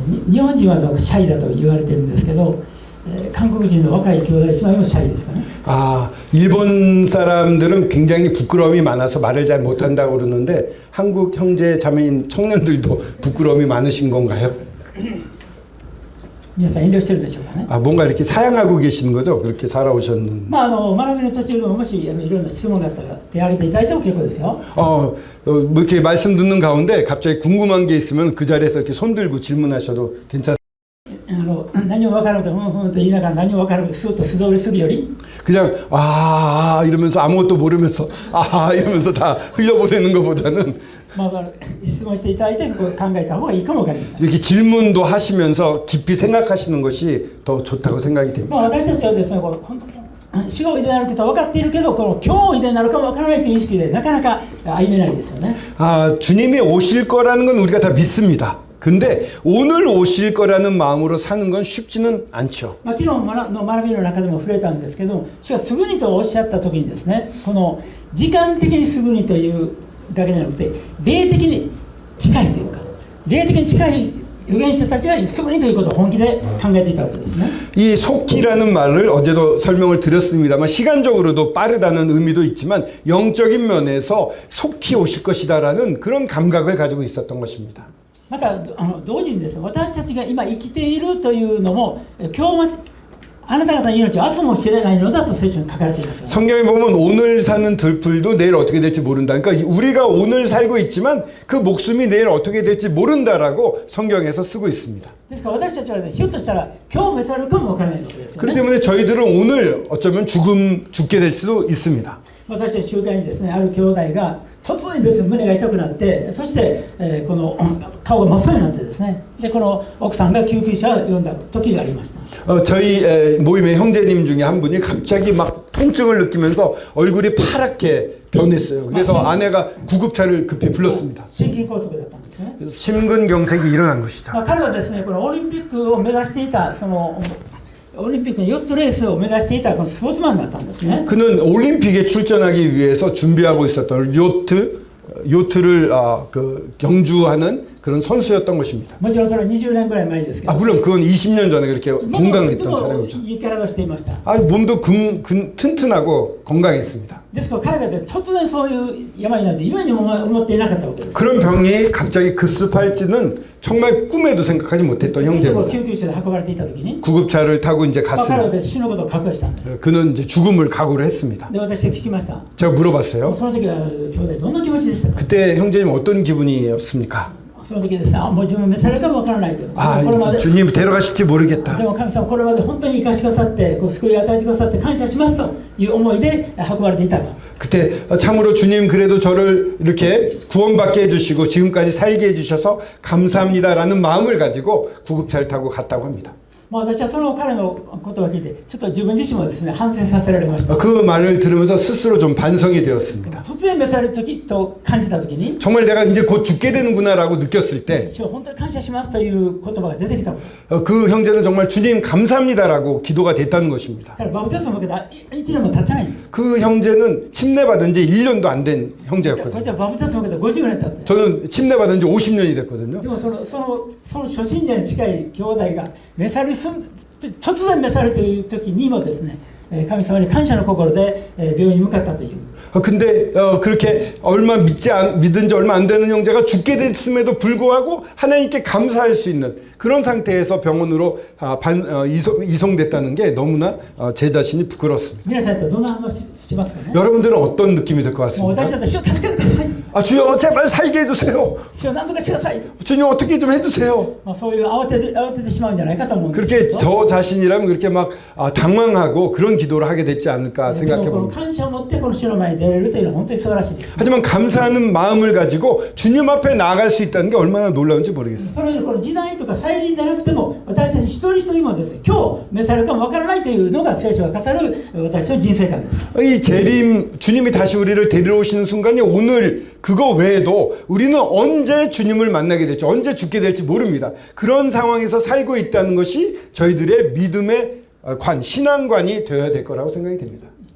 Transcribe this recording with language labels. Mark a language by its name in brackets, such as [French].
[Japanese] 日本人はシャイだと言われてるんですけど、韓国人の若い兄弟姉妹もシャイですかね。 [Korean] 일본 사람들은 굉장히 부끄러움이 많아서 말을 잘 못한다고 그러는데 한국 형제 자매인 청년들도 부끄러움이 많으신 건가요? [Japanese] 皆さん遠慮してるでしょうかね。 [Korean] 뭔가 이렇게 사양하고 계시는 거죠? 그렇게 살아오셨는. [Japanese] 学びの途中でももしいろんな質問があったら手挙げていただいても結構ですよ。 [Korean] 뭐 이렇게 말씀 듣는 가운데 갑자기 궁금한 게 있으면 그 자리에서 이렇게 손 들고 질문하셔도 괜찮습니다. [Japanese] 何も分からなくてふんふんと言いながら何も分からなくてスーッと素通りするより [Korean] 그냥 이러면서 아무것도 모르면서 이러면서 다 흘려보내는 것보다는 [Japanese] 質問していただいて考えた方がいいかも分かりません。 [Korean] 이렇게 질문도 하시면서 깊이 생각하시는 것이 더 좋다고 생각이 됩니다. [Japanese] 私たちはですね、本当に主がおいでになることは分かっているけど、今日おいでになるかも分からないという意識でなかなか歩めないですよね。 [Korean] 주님이 오실 거라는 건 우리가 다 믿습니다. 근데 오늘 오실 거라는 마음으로 사는 건 쉽지는 않죠. [Japanese] 昨日の学びの中でも触れたんですけど、主はすぐにとおっしゃった時にですね、この時間的にすぐにというだけじゃなくて霊的に近いというか、霊的に近い預言者たちがすぐにということを本気で考えていたわけですね。 [Korean] 이 속기라는 말을 어제도 설명을 드렸습니다만 시간적으로도 빠르다는 의미도 있지만 영적인 면에서 속히 오실 것이다라는 그런 감각을 가지고 있었던 것입니다. [Japanese] また同時にですね、私たちが今生きているというのも今日あなた方の命は明日も知れないのだと聖書に書かれています。 [Korean] 성경에 보면 오늘 사는 들풀도 내일 어떻게 될지 모른다. 그러니까 우리가 오늘 살고 있지만 그 목숨이 내일 어떻게 될지 모른다라고 성경에서 쓰고 있습니다. [Japanese] ですから私たちは、ね、ひょっとしたら今日召されるかもわからないわけですよね。 [Korean] 그렇기 때문에 저희들은 오늘 어쩌면 죽게 될 수도 있습니다. [Japanese] 私たち集会にですね、ある兄弟が突然ですね、胸が痛くなって、そして、この顔が真っ青になってですね、でこの奥さんが救急車を呼んだ時がありました。 [Korean] 저희 모임의 형제님 중에 한 분이 갑자기 막 통증을 느끼면서 얼굴이 파랗게 변했어요. 그래서 아내가 구급차를 급히 불렀습니다. [Japanese] 心筋梗塞だったんですね。 [Korean] 그래서 심근경색이 일어난 것이다. [Japanese] 彼はですね、このオリンピックを目指していたオリンピックのヨットレースを目指していたこのスポーツマンだったんですね。 [Korean] 그는 올림픽에 출전하기 위해서 준비하고 있었던 요트를 경주하는 그런 선수였던 것입니다. [Japanese] もちろんそれは20年ぐらい前ですけど、 [Korean] 물론 그건 20년 전에 그렇게 [Japanese] で [Korean] 건강했던 [Japanese] も [Korean] 사람이죠. [Japanese] いい体をしていました。 [Korean] 몸도 튼튼하고 건강했습니다. [Japanese] ですから彼が突然そういう病になって夢にも思っていなかったわけです。 [Korean] 그런 병이 갑자기 급습할지는 정말 꿈에도 생각하지 못했던 [Japanese] 救 [Korean] 형제입니다. [Japanese] 急車で運ばれていた時に、 [Korean] 구급차를 타고 이제 [Japanese] 彼は [Korean] 갔습니다. [Japanese] 死ぬことを覚悟したんです。 [Korean] 그는 이제 죽음을 각오를 했습니다. [Japanese] で私が聞きました。 [Korean] 제가 물어봤어요. [Japanese] その時は兄弟どんな気持ちでしたか。 [Korean] 그때 형제님 어떤 기분이었습니까? [Japanese] その時ですね、もう自分召されるかもわからないと。 [Korean] 아, [Japanese] これまで [Korean] 주님 데려가실지 모르겠다. [Japanese] でも神様これまで本当に生かしてくださって救いを与えてくださって感謝しますという思いで運ばれていたと。 [Korean] 그때 참으로 주님 그래도 저를 이렇게 구원받게 해주시고 지금까지 살게 해주셔서 감사합니다라는 마음을 가지고 구급차를 타고 갔다고 합니다. [Japanese] 私はその彼のことを聞いてちょっと自分自身もですね反省させられました。 [Korean] 그 말을 들으면서 스스로 좀 반성이 되었습니다. [Japanese] 突然召される時と感じた時に [Korean] 정말 내가 이제 곧 죽게 되는구나라고 느꼈을 때 [Japanese] 主を本当に感謝しますという言葉が出てきたこと。 [Korean] 그 형제는 정말 주님 감사합니다라고 기도가 됐다는 것입니다. [Japanese] 彼バプテスマを受けた1年も経ってないんです。 [Korean] 그 형제는 침례받은 지 1년도 안 된 [Japanese] こっち [Korean] 형제였거든요. [Japanese] はバプテスマを受けた50年経って。 [Korean] 저는 침례받은 지 50년이 됐거든요. [Japanese] でもその初心者に近い兄弟が召される突然召されるという時にもですね、神様に感謝の心で病院に向かったという。 [Korean] 근데 그렇게 믿은 지 얼마 안 되는 형제가 죽게 됐음에도 불구하고 하나님께 감사할 수 있는 그런 상태에서 병원으로 이송됐다는 게 너무나 제 자신이 부끄럽습니다. [Japanese] 皆さんとどんな話しますかね。 [Korean] 여러분들은 어떤 느낌이 들 것 [Japanese] もう [Korean] 같습니까? [Japanese] 私だって主を助けてください。 [Korean] 아, 주여 제발 살게 해주세요. [Japanese] 主を何とかしてください。 [Korean] 주님 어떻게 좀 해주세요. [Japanese] そういう慌ててしまうんじゃないかと思うんですけ [Korean] 그렇게 [Japanese] ど。 [Korean] 저 자신이라면 그렇게 막 당황하고 그런 기도를 하게 됐지 않을까 [Japanese] でも [Korean] 생각해 [Japanese] この [Korean] 봅니다. [Japanese] 感謝を持ってこの主の前に出れるというのは本当に素晴らしいです。 [Korean] 하지만 감사하는 마음을 가지고 주님 앞에 나아갈 수 있다는 게 얼마나 놀라운지 모르겠습니다. [Japanese] それよりこの時代とか再臨でなくても私たち一人一人もですね、今日召されるかもわからないというのが聖書が語る私の人生観です。 [Korean] 이 재림, 주님이 다시 우리를 데리러 오시는 순간이 오늘 그거 외에도 우리는 언제 주님을 만나게 될지 언제 죽게 될지 모릅니다. 그런 상황에서 살고 있다는 것이 저희들의 믿음의 신앙관이 되어야 될 거라고 생각이 됩니다.